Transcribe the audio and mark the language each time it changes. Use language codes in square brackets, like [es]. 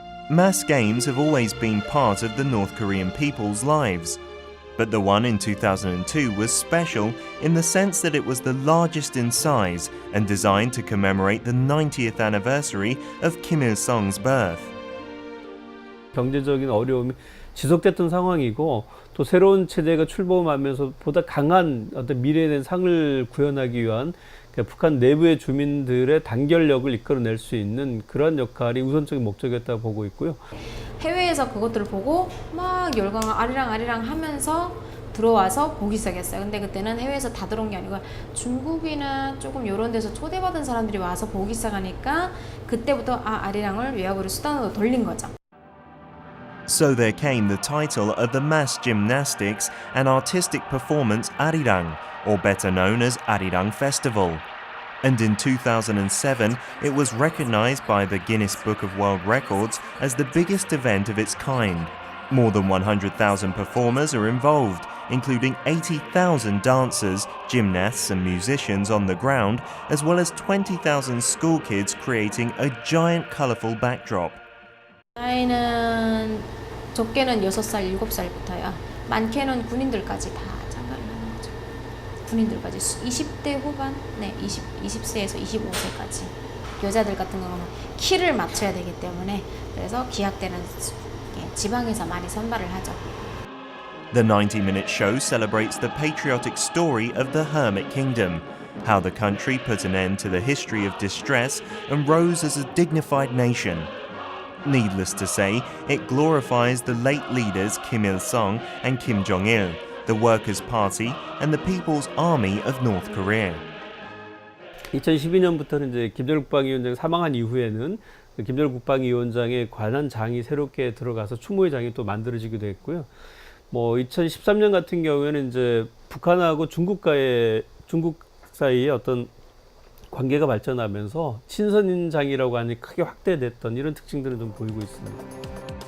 [en] Mass games have always been part of the North Korean people's lives, but the one in 2002 was special in the sense that it was the largest in size and designed to commemorate the 90th anniversary of Kim Il-sung's birth. [ko] 경제적인 어려움이 지속됐던 상황이고 또 새로운 체제가 출범하면서 보다 강한 어떤 미래에 대한 상을 구현하기 위한 북한 내부의 주민들의 단결력을 이끌어낼 수 있는 그런 역할이 우선적인 목적이었다고 보고 있고요. 해외에서 그것들을 보고 막 열광을 아리랑 하면서 들어와서 보기 시작했어요. 근데 그때는 해외에서 다 들어온 게 아니고 중국이나 조금 이런 데서 초대받은 사람들이 와서 보기 시작하니까 그때부터 아리랑을 외화거래 수단으로 돌린 거죠. [en] So there came the title of the mass gymnastics and artistic performance Arirang, or better known as Arirang Festival. And in 2007, it was recognized by the Guinness Book of World Records as the biggest event of its kind. More than 100,000 performers are involved, including 80,000 dancers, gymnasts and musicians on the ground, as well as 20,000 school kids creating a giant colourful backdrop. [ko] 나이는 적게는 6살, 7살부터요. 많게는 군인들까지 다 참가를 하는 거죠. 군인들까지 20대 후반, 20세에서 25세까지. 여자들 같은 경우는 키를 맞춰야 되기 때문에 그래서 기약 때는 지방에서 많이 선발을 하죠. [en] The 90-minute show celebrates the patriotic story of the Hermit Kingdom, how the country put an end to the history of distress and rose as a dignified nation. Needless to say, it glorifies the late leaders Kim Il-sung and Kim Jong-il, the Workers' Party and the People's Army of North Korea. [ko] 2012년부터는 이제 김정일 국방위원장이 사망한 이후에는 김정일 국방위원장에 관한 장이 새롭게 들어가서 추모의 장이 또 만들어지기도 했고요. 2013년 같은 경우에는 이제 북한하고 중국 사이에 어떤 관계가 발전하면서 친선인장이라고 하니 크게 확대됐던 이런 특징들을 좀 보이고 있습니다.